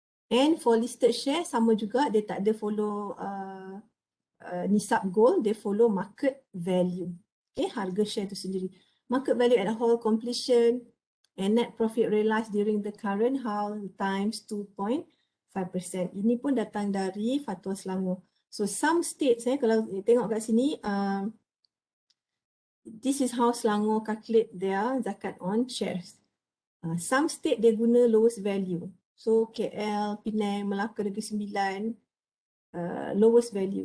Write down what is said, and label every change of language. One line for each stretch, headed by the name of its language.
English: And for listed share,
Malay: sama juga. Dia tak ada follow nisab gold. Dia follow
English: market value.
Malay: Okay, harga share tu sendiri.
English: Market value at whole completion and net profit realized during the current haul times 2.5%.
Malay: Ini pun datang dari Fatwa Selangor.
English: So some states,
Malay: kalau tengok kat sini,
English: this is how Selangor calculate their zakat on shares. Some state
Malay: dia guna
English: lowest value. So KL, Penang, Melaka, Negeri Sembilan, lowest value.